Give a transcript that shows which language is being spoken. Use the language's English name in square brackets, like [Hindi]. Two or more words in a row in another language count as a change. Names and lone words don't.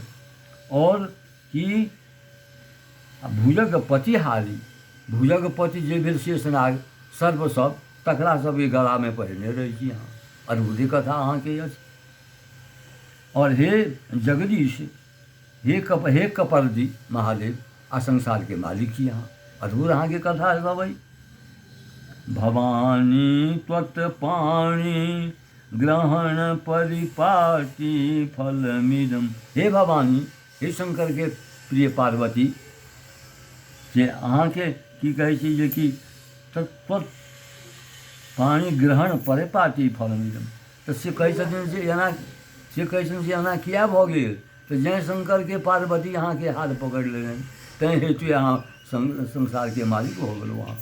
[Maithili] और कि भुजगपतिहारी, भुजगपति जे भेल शेषनाग सर्प सब, तकरा सबके गलामे पहिरने रहै छी अहाँ। अद्भुत कथा अहाँके अछि। और हे जगदीश, हे कपर्दी महादेव, आ संसारके मालिक छी अहाँ। अद्भुत अहाँके कथा सब अइ। [Sanskrit] भवानी त्वत्पाणि ग्रहण परिपाटी फलमिदम। [Maithili] हे भवानी, हे शंकर के प्रिय पार्वती, जे अहाँके की कहै छी जे कि [Sanskrit] पाणी ग्रहण परिपाटी फलमिदम। [Maithili] तऽ से कहै छथिन जे एना, से कहै छथिन जे एना किया भऽ गेल। तऽ जैँ शंकरके पार्वती अहाँके हाथ पकड़ि लेलनि, तैँ हेतु अहाँ संसार के मालिक हो गेलहुँ अहाँ।